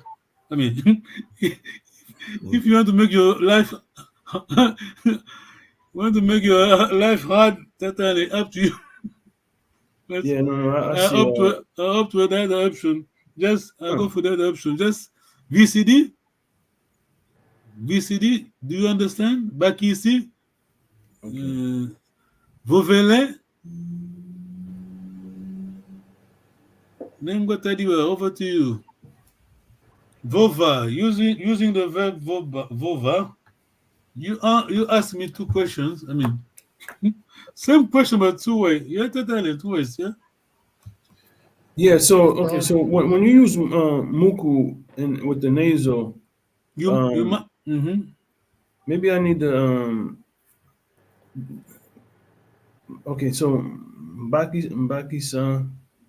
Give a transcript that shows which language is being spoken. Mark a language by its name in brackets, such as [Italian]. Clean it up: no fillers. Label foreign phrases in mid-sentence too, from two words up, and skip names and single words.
[English] I mean, if you want to make your life, hard, that's up to you. I see. Up to the other option. Just go for the other option. Just VCD. Do you understand? [Kongo] Bakisi. Vovele. Nengwatadiwa, [English] over to you. Vova. Using the verb vova. You asked me two questions. I mean, same question but two ways. You have to tell it two ways, yeah? Yeah, so okay, so when you use muku with the nasal, maybe I need the okay, so Mbaki-san.